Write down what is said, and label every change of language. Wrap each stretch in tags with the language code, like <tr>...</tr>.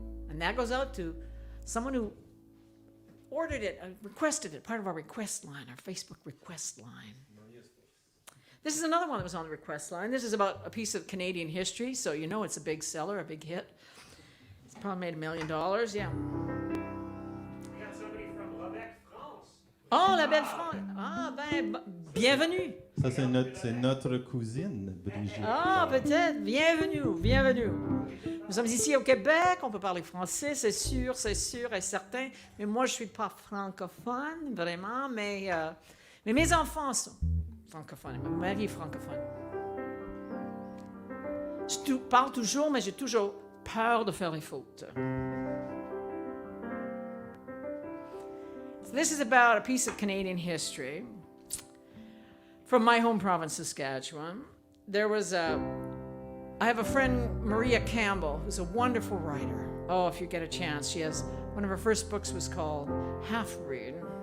<en>And that goes out to someone who ordered it, requested it, part of our request line, our Facebook request line. This is another one that was on the request line. This is about a piece of Canadian history, so you know it's a big seller, a big hit. It's probably made $1 million, yeah. We got somebody from Quebec, France.</en> <fr>Oh, la belle France! Ah, ben, bienvenue! Ça, c'est notre cousine, Brigitte. Ah, peut-être. Bienvenue, bienvenue. Nous sommes ici au Québec, on peut parler français, c'est sûr et certain. Mais moi, je ne suis pas francophone, vraiment, mais mes enfants sont francophones. Mon mari est francophone. Je parle toujours, mais j'ai toujours peur de faire des fautes.</fr> <en>So this is about a piece of Canadian history from my home province, Saskatchewan. I have a friend, Maria Campbell, who's a wonderful writer. Oh, if you get a chance, one of her first books was called Half Read.</en>